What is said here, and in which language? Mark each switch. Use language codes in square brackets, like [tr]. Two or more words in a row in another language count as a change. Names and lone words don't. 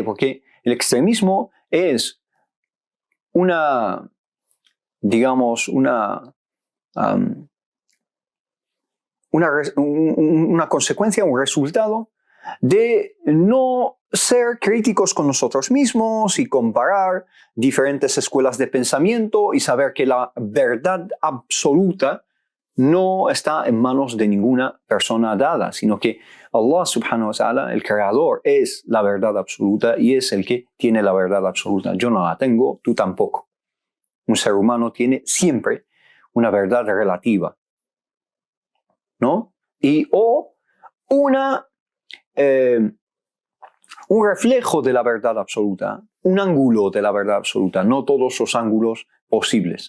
[es] Porque el extremismo es una consecuencia, un resultado de no ser críticos con nosotros mismos y comparar diferentes escuelas de pensamiento y saber que la verdad absoluta no está en manos de ninguna persona dada, sino que [ar] الله سبحانه وتعالى, [es] el creador, es la verdad absoluta y es el que tiene la verdad absoluta. Yo no la tengo, tú tampoco. Un ser humano tiene siempre una verdad relativa, ¿no? O un reflejo de la verdad absoluta, un ángulo de la verdad absoluta, no todos los ángulos posibles.